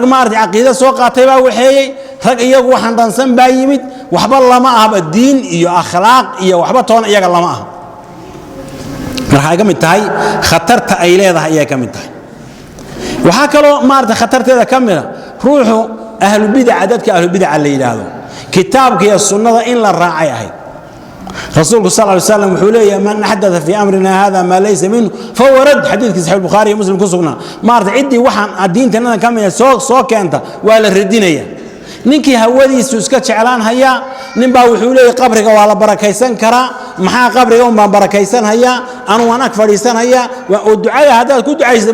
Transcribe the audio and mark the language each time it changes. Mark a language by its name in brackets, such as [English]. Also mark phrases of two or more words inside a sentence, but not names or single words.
[Somali] maartay aqoonta soo qaatay baa waxeeyay rag iyagu waxaan dansan baa yimid waxba lama aha diin iyo akhlaaq iyo waxba toona iyaga lama aha marka ay kamid tahay khatarta ay leedahay ay kamid tahay waxa kale maartay khatarteeda kamida ruuxu [Arabic] أهل البدعة [Somali] dadka [Arabic] أهل البدعة [Somali] la yiraahdo kitaabka iyo sunnada in la raacay ahay rasuulku [Arabic] صلى الله عليه وسلم [Somali] wuxuu leeyahay [Arabic] من أحدث في أمرنا هذا ما ليس منه فهو رد [Somali] hadithki sahih bukhari muslim ku sugnaa maartay cidii waxaan diintana kamida soo keenta waa la radinaya ninkii hawadiisu iska jeclaan haya nin baa wuxuu leeyahay qabriga waa la barakaysan karaa maxaa qabriga uma barakaysan haya anu waan ag fadhiisan haya oo ducada hadaad ku ducaysid